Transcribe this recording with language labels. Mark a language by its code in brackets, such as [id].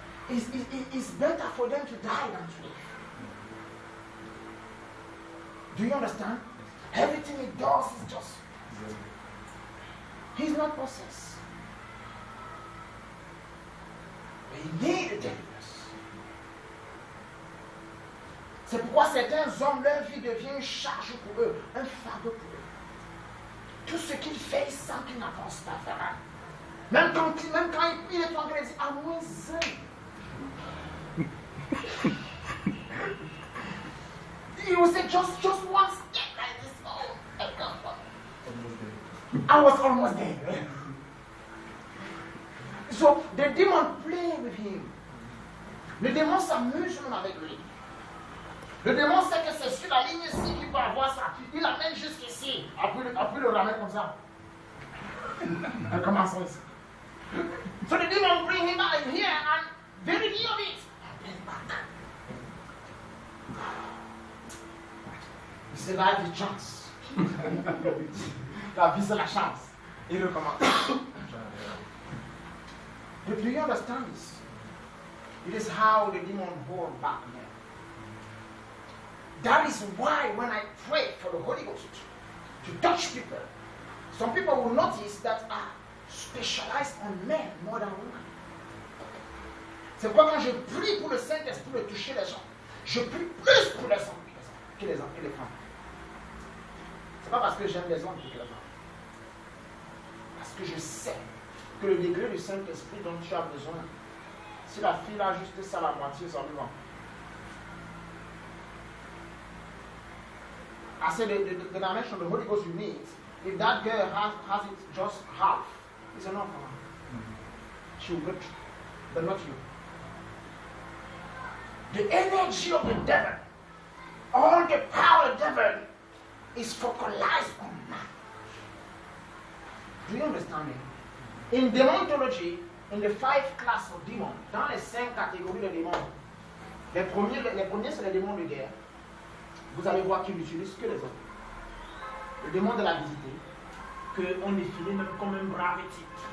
[en] It's better for them to die than to live. Do you understand? Everything he does is just... He's not possessed. But he needs a deliverance. [fr] C'est pourquoi certains hommes, leur vie devient une charge pour eux, un fardeau pour eux. Tout ce qu'il fait, il sent qu'il n'avance pas vers elle. Même quand il est en train de dire, à moins [en] he will say, just one step like this. Oh, I was almost there. So the demon play with him. [fr] Le démon s'amuse même avec lui. Le démon sait que c'est sur la ligne ici qu'il peut avoir ça. Il l'amène jusqu'ici. Après le ramène comme ça. Elle commence ici. [en] So the demon bring him out here and very near of it. And bring back. [fr] C'est la vie de chance. La vie c'est la chance. Il recommence. [en] Do you understand this? It is how the demon hold back men. That is why when I pray for the Holy Ghost to touch people, some people will notice that I specialize on men more than women. [fr] C'est pourquoi quand je prie pour le Saint-Esprit de toucher les gens, je prie plus pour les hommes que les femmes. C'est pas parce que j'aime les hommes que les femmes. Parce que je sais que le degré du Saint-Esprit dont tu as besoin, si la fille a juste ça la moitié, ça lui va. [en] I said the dimension of the Holy Ghost you need, if that girl has it just half, it's enough for her. She will get you, but not you. The energy of the devil, all the power of the devil is focalized on man. Do you understand me? In demonology, in the 5 classes of demons, [fr] dans les 5 catégories de démons, les premiers c'est les démons de guerre. Vous allez voir qu'ils n'utilisent que les hommes. Le démon de la visite, qu'on définit même comme un brave type.